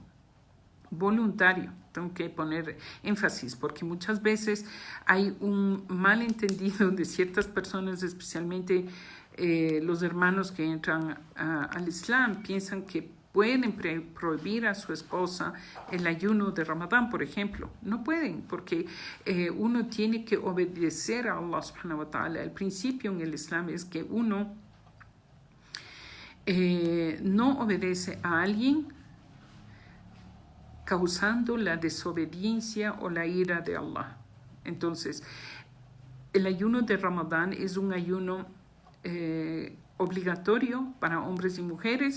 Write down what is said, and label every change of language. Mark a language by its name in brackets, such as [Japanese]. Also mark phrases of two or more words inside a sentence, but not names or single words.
[Spanish] Voluntario, tengo que poner énfasis porque muchas veces hay un malentendido de ciertas personas, especialmente los hermanos que entran al Islam, piensan que pueden prohibir a su esposa el ayuno de Ramadán, por ejemplo. No pueden, porque uno tiene que obedecer a Allah [Arabic] سبحانه وتعالى. [Spanish] El principio en el Islam es que uno no obedece a alguien causando la desobediencia o la ira de Allah. Entonces, el ayuno de Ramadán es un ayuno obligatorio para hombres y mujeres.